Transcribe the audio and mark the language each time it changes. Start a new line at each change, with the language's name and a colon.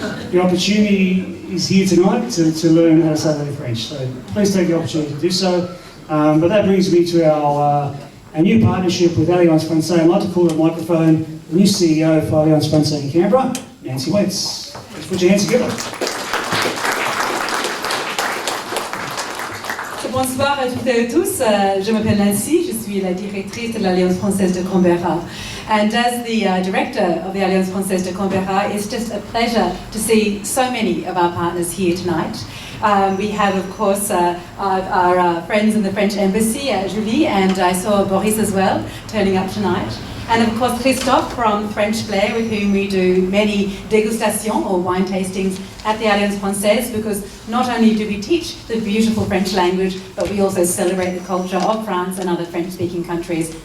English: The opportunity is here tonight to learn how to say that in French, so please take the opportunity to do so. But that brings me to our new partnership with Alliance Francaise. I'd like to call to the microphone the new CEO for Alliance Francaise in Canberra, Nancy Waits. Let's put your hands together.
French: Bonsoir à toutes et à tous. Je m'appelle Nancy, je suis la directrice de l'Alliance Française de Canberra.
English: And as the director of the Alliance Française de Canberra, it's just a pleasure to see so many of our partners here tonight. We have, of course, our friends in the French Embassy, Julie, and I saw Boris as well, turning up tonight. And of course, Christophe from French Flair, with whom we do many dégustations or wine tastings at the Alliance Française, because not only do we teach the beautiful French language, but we also celebrate the culture of France and other French-speaking countries.